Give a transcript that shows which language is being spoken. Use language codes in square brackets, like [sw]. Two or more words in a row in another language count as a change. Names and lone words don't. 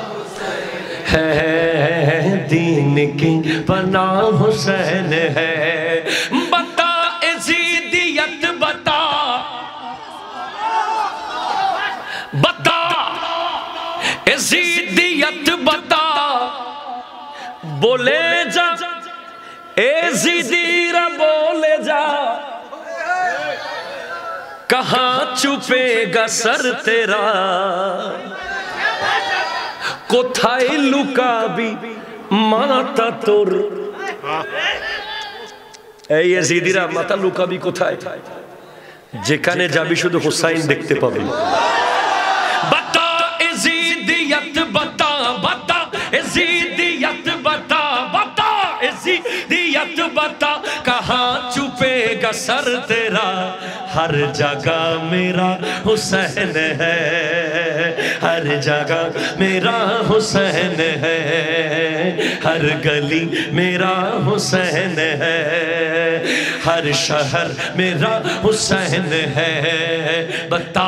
[ur] ہے دین کی پناہ حسین ہے بتا ازیدیت بتا بتا ازیدیت بتا بولے جا ازیدی را بولے جا کہاں چھپے گا سر تیرا [bn] কোথায় লুকাবি মাথা তোর এই ইয়াজিদিরা মাথা লুকাবি কোথায় যেখানে যাবি শুধু হুসাইন দেখতে পাবি [ur] بتا یزیدیت بتا بتا یزیدیت بتا بتا یزیدیت بتا کہاں چھپے گا سر تیرا ہر جگہ میرا حسین ہے ہر جگہ میرا حسین ہے ہر گلی میرا حسین ہے ہر شہر میرا حسین ہے بتا